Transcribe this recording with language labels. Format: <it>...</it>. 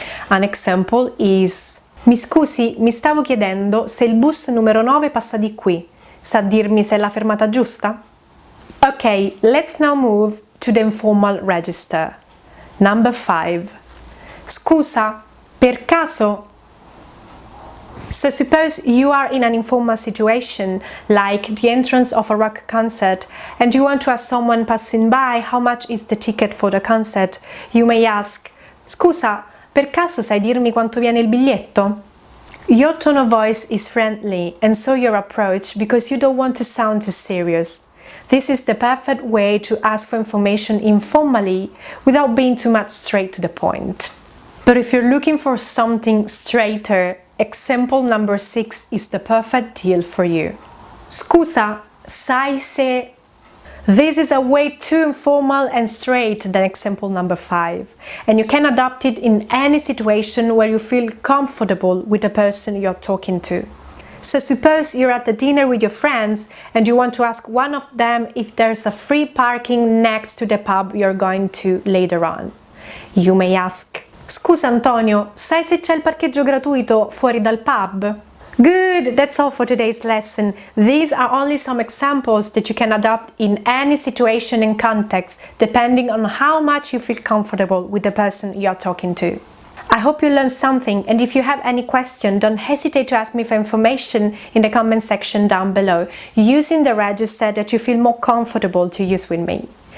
<en>An example is</en> <it>"Mi scusi, mi stavo chiedendo se il bus numero 9 passa di qui. Sa dirmi se è la fermata giusta?"</it> <en>Okay, let's now move to the informal register. Number 5.</en> <it>Scusa, per caso?</it> <en>So suppose you are in an informal situation, like the entrance of a rock concert, and you want to ask someone passing by how much is the ticket for the concert. You may ask,</en> <it>"Scusa, per caso sai dirmi quanto viene il biglietto?"</it> <en>Your tone of voice is friendly, and so your approach, because you don't want to sound too serious. This is the perfect way to ask for information informally without being too much straight to the point. But if you're looking for something straighter, example number 6 is the perfect deal for you.</en> <it>Scusa, sai se...</it> <en>This is a way too informal and straight than example number 5, and you can adopt it in any situation where you feel comfortable with the person you're talking to. So suppose you're at a dinner with your friends and you want to ask one of them if there's a free parking next to the pub you're going to later on. You may ask,</en> <it>"Scusa Antonio, sai se c'è il parcheggio gratuito fuori dal pub?"</it> <en>Good! That's all for today's lesson. These are only some examples that you can adopt in any situation and context, depending on how much you feel comfortable with the person you're talking to. I hope you learned something, and if you have any question, don't hesitate to ask me for information in the comment section down below, using the register that you feel more comfortable to use with me.</en>